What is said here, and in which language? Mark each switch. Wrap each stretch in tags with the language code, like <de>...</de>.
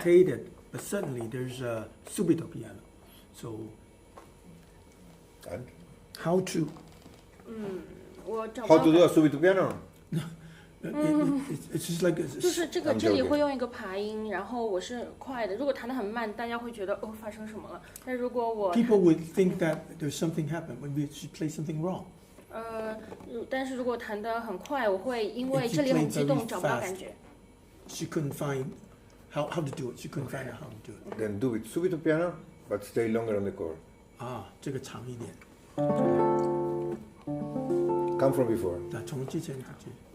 <en>This is agitated, but suddenly there's a subito piano. So, and how to?</en> <zh>我找不到。</zh> <en>How to do a subito piano? It's just like</en> <zh>就是这里会用一个爬音，然后我是快的。如果弹得很慢，大家会觉得发生什么了。但如果我</zh> <en>people would think that there's something happened when we should play something wrong.</en> <zh>但是如果弹得很快，我会因为这里很激动找不到感觉。</zh> <en>She couldn't find how to do it. She couldn't find out how to do it. Then do it subito piano, but stay longer on the chord.</en> <zh>这个长一点。</zh> <en>Come from before.</en> <zh>从之前开始。</zh>